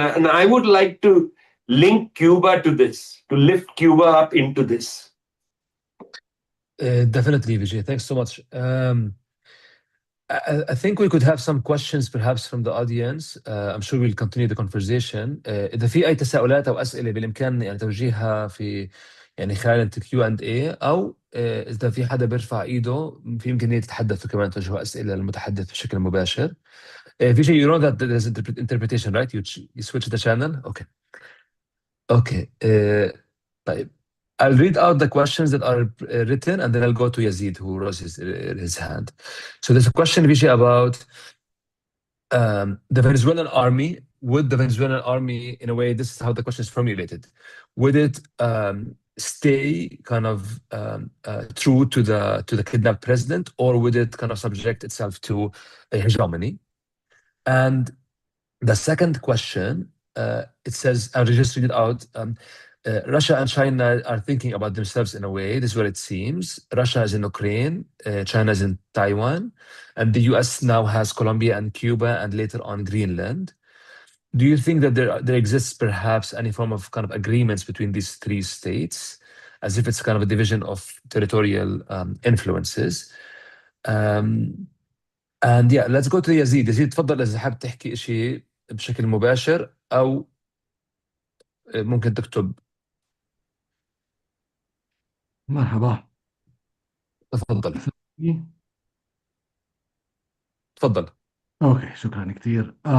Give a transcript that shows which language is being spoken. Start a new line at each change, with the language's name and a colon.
English: And I would like to link Cuba to this, to lift Cuba up into this. Definitely, Vijay. Thanks so much. I think we could have some questions perhaps from the audience. I'm sure we'll continue the conversation.
Arabic: إذا في أي تساؤلات أو أسئلة بالإمكان يعني توجيهها في خلال Q&A، أو إذا في حدا بيرفع إيده في إمكانية تتحدثوا كمان توجهوا أسئلة للمتحدث بشكل مباشر.
English: Vijay, you know that there's interpretation, right? You switch the channel? Okay. طيب. I'll read out the questions that are written, and then I'll go to Yazid, who raises his hand. So there's a question, Vijay, about the Venezuelan army. Would the Venezuelan army, in a way, this is how the question is formulated, would it stay kind of true to the kidnapped president, or would it kind of subject itself to a hegemony? And the second question, it says, I'll just read it out. Russia and China are thinking about themselves in a way. This is what it seems. Russia is in Ukraine, China is in Taiwan, and the US now has Colombia and Cuba, and later on Greenland. Do you think that there exists perhaps any form of kind of agreements between these three states, as if it's kind of a division of territorial influences? And yeah, let's go to Yazid.
Arabic: Yazid, تفضل إذا حابب تحكي شيء بشكل مباشر أو ممكن تكتب. مرحبا. تفضل. تفضل. اوكي، شكرا كثير.